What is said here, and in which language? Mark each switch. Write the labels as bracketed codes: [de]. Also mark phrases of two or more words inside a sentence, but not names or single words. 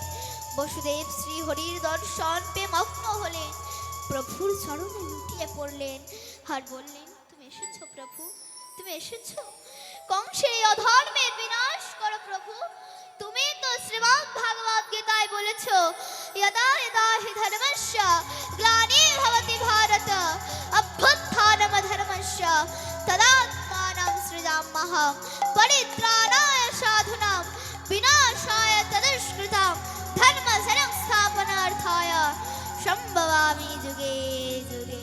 [bn] বসুদেব শ্রী হরির দর্শন পেয়ে মগ্ন হলেন, প্রভুর চরণে লুটিয়ে পড়লেন আর বললেন, তুমি এসেছো প্রভু, তুমি এসেছো কংসের এই অধর্মের বিনাশ করো প্রভু। তুমি তো শ্রীমদ্ ভাগবত গীতায় বলেছো, [sa] यदा यदा हि धर्मस्य ग्लानिर्भवति भारत अभ्युत्थानमधर्मस्य तदात्मानं सृजाम्यहं परित्राणाय साधूनां विनाशाय तदुष्कृतं धर्मसंस्थापनार्थाय संभवामि जुगे जुगे।